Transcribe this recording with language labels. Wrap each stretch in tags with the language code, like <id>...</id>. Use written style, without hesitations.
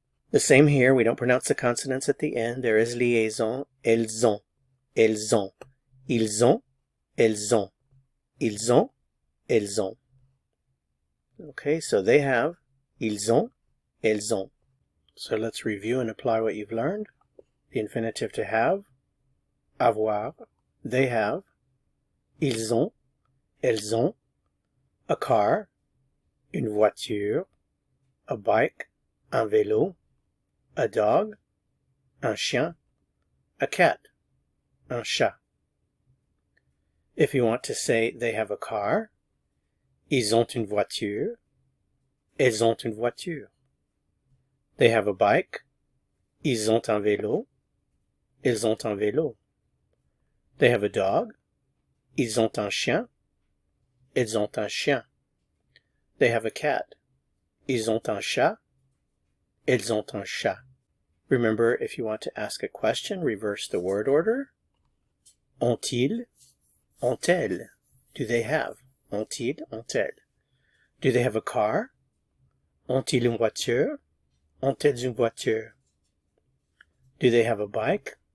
<en>The same here, we don't pronounce the consonants at the end. There is liaison,</en> <fr>elles ont, elles ont. Ils ont, elles ont. Ils ont, elles ont.</fr> <en>Okay, so they have,</en> <fr>ils ont, elles ont.</fr> <en>So let's review and apply what you've learned. The infinitive to have,</en> <fr>avoir,</fr> <en>they have,</en> <fr>ils ont, elles ont,</fr> <en>a car,</en> <fr>une voiture,</fr> <en>a bike,</en> <fr>un vélo,</fr> <en>a dog,</en> <fr>un chien,</fr> <en>a cat,</en> <fr>un chat.</fr> <en>If you want to say they have a car,</en> <fr>ils ont une voiture,</fr> <en>elles ont une voiture. They have a bike,</en> <fr>ils ont un vélo, elles ont un vélo.</fr> <en>They have a dog,</en> <fr>ils ont un chien, elles ont un chien.</fr> <en>They have a cat,</en> <fr>ils ont un chat, elles ont un chat.</fr> <en>Remember, if you want to ask a question, reverse the word order.</en> <fr>Ont-ils, ont-elles?</fr> <en>Do they have?</en> <fr>Ont-ils, ont-elles?</fr> <en>Do they have a car?</en> <fr>Ont-ils une voiture? Ont-elles une voiture?</fr> <en>Do they have a bike?</en>